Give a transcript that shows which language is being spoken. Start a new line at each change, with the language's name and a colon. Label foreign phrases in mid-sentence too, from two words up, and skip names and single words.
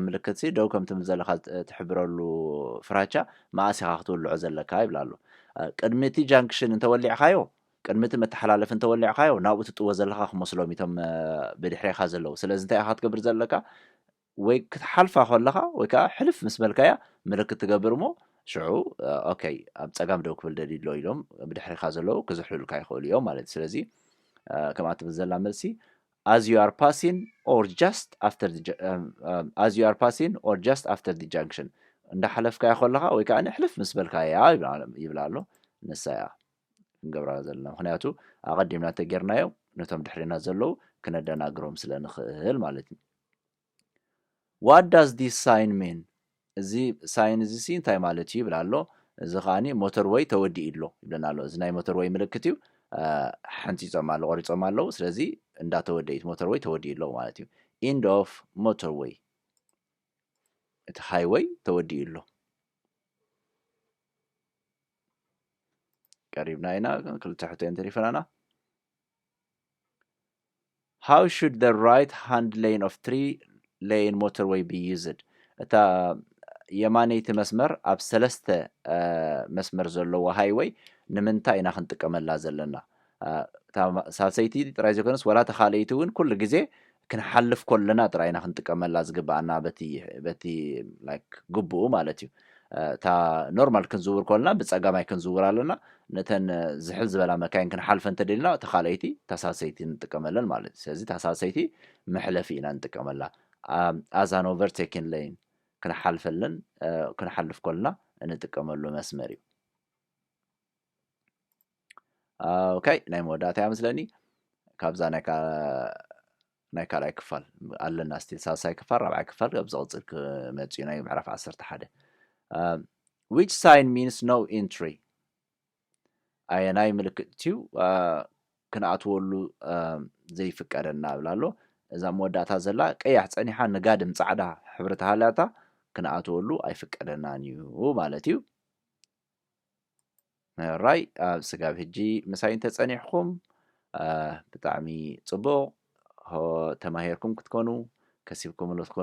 Tigrinya: ምልክት ደው ከም ትብል ዘለካ ትሕብረሉ ፍራቻ መኣስ ኢኻ ክትውልዖ ዘለካ ይብላ ኣሎ ቅድሚ እቲ ጃንክሽን እንተወሊዕካዮ ቅድሚ እቲ መተሓላለፊ እንተወሊዕካዮ ናብኡ ትጥዎ ዘለካ ክመስሎም እቶም ብድሕሪኻ ዘለዉ ስለዚ እንታይ ኢኻ ክትገብር ዘለካ ወይ ክትሓልፋ ከለኻ ወይ ከዓ ሕልፍ ምስ በልካያ ምልክት ትገብር እሞ ሽዑ ኦኬይ ኣብ ፀጋም ደው ክብል ደሊሎ ኢሎም ብድሕሪኻ ዘለዉ ክዝሕልሉካ ይኽእሉ እዮም ማለት እዩ ስለዚ ከምኣ ትብል ዘላ መልሲ
English: as you are passing or just after the junction
Tigrinya: እንዳሓለፍካያ ከለኻ ወይ ከዓ ሕልፍ ምስ በልካያ ይብላ ኣሎ ንሳ እያ ክንገብራ ዘለና ምክንያቱ ኣቐዲምና እንተጌርናዮ ነቶም ድሕሪና ዘለዉ ክነደናግሮም ስለ ንኽእል ማለት እዩ
English: What does this sign mean?
Tigrinya: እዚ ሳይን እዚ እንታይ ማለት እዩ ይብላ ኣሎ እዚ ከዓኒ ሞተር ወይ ተወዲኡ ኣሎ ይብለና ኣሎ እዚ ናይ ሞተር ወይ ምልክት እዩ ሓንፂፆም ኣሎ ቆሪፆም ኣለዉ ስለዚ እንዳተወደኢት ሞተር ወይ ተወዲኡ ኣሎ ማለት እዩ
English: end of motorway
Tigrinya: እቲ ሃይወይ ተወዲኡ ኣሎ ቀሪብና ኢና ክልተ ሕቶን ተሪፈናና
English: How should the right hand lane of 3-lane motorway be used?
Tigrinya: እታ የማነይቲ መስመር ኣብ ሰለስተ መስመር ዘለዎ ሃይወይ ንምንታይ ኢና ክንጥቀመላ ዘለና ሳልሰይቲ ጥራይ ዘይኮነስ ወላ ተኻለይቲ እውን ኩሉ ግዜ ክንሓልፍ ከለና ጥራይና ክንጥቀመላ ዝግባአና በቲ ላይክ ግቡኡ ማለት እዩ እታ ኖርማል ክንዝውር ከለና ብፀጋማይ ክንዝውር ኣለና ነተን ዝሕል ዝበላ መካይን ክንሓልፈ እንተደሊና ተኻለይቲ ተሳሰይቲ ንጥቀመለን ማለት እዩ ስለዚ ተሳሰይቲ መሕለፊ ኢና ንጥቀመላ
English: as an overtaken lane
Tigrinya: ክንሓልፈለን ክንሓልፍ ከለና እንጥቀመሉ መስመር እዩ ኦኬይ ናይ መወዳእታ ይመስለኒ ካብዛ ናይ ካልኣይ ክፋል ኣለና ስቲል ሳልሳይ ክፋል ራብዓይ ክፋል ኣብ ዝቕፅል ክመፅኡ ናይ ምዕራፍ 11
English: which sign means no entry
Tigrinya: ኣየናይ ምልክት እዩ ክንኣትወሉ ዘይፍቀደና ብላ ኣሎ እዛ መወዳእታ ዘላ ቀያሕ ፀኒሓ ንጋድም ፃዕዳ ሕብሪ ተሃልያታ ክንኣትወሉ ኣይፍቀደናን እዩ ማለት እዩ ራይ ኣብ ስጋብ ሕጂ ምሳይ እንተፀኒሕኩም ብጣዕሚ ፅቡቕ ተማሂርኩም ክትኮኑ ከሲብኩምሉ ትኮኑ